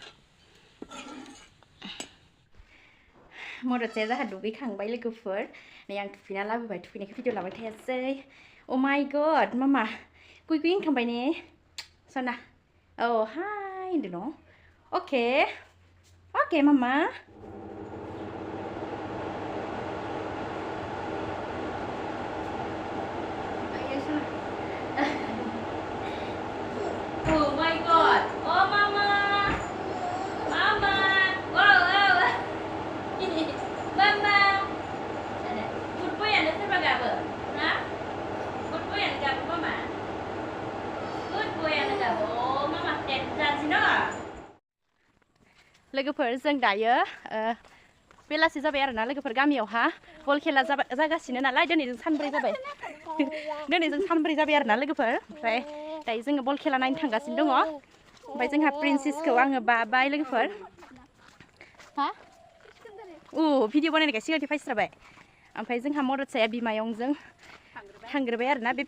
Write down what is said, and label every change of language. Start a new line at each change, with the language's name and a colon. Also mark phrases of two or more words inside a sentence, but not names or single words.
Bodo: मददसाया जाहा दुगैखांबाय लोगोफोर नै आं थुखैना लाबोबाय थुखैनायखौ भिडिअ लाबाय थायासै
English: O my God
Bodo: मामा गुइ ओंखांबाय ने सना औ हाय होनदो न अके
English: Okay, Mama. Oh my God! Oh, Mama! Mama! Wow, wow! Mama! Good boy, and the gabo, nah? Good boy, and the gabo, Mama. Good boy, and the gabo. Oh, Mama, that's enough.
Bodo: लोगोफोर जों दायो बेलासि जाबाय आरोना लोगोफोर गामियावहा बल खेला जागासिनो नालाय दिनै जों सानब्रै जाबाय आरोना लोगोफोर ओमफ्राय दायो जोङो बल खेला नायनो थांगासिनो दङ ओमफ्राय जोंहा प्रिन्सेसखौ आङो बाबाय लोगोफोर हा भिडिअ बानायनायखाय सिगांथि फायस्राबाय ओमफ्राय जोंहा मददसाया बिमायंजों थांग्रोबाय आरोना बे